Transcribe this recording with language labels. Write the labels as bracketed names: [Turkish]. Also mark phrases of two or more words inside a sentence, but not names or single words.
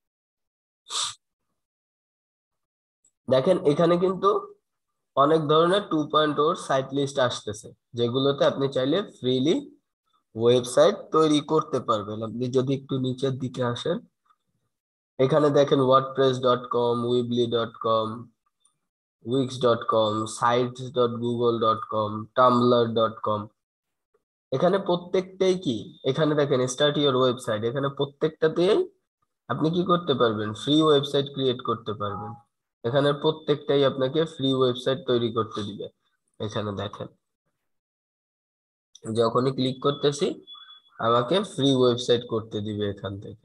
[Bangla] দেখেন এখানে কিন্তু অনেক ধরনের 2.0 সাইট লিস্ট আসতেছে, যেগুলোতে আপনি চাইলে [English] freely website [Bangla] তৈরি করতে পারবেন। আপনি যদি একটু নিচের দিকে আসেন, এখানে দেখেন wordpress.com, weebly.com, wix.com, sites.google.com, tumblr.com। এখানে প্রত্যেকটাই কি, এখানে দেখেন [English] start your website, [Bangla] এখানে প্রত্যেকটাতেই আপনি কি করতে পারবেন, [English] free website create [Bangla] করতে পারবেন। এখানে প্রত্যেকটাই আপনাকে [English] free website [Bangla] তৈরি করতে দিবে। এখানে দেখেন যখনই ক্লিক করতেছি আমাকে [English] free website [Bangla] করতে দিবে এখান থেকে।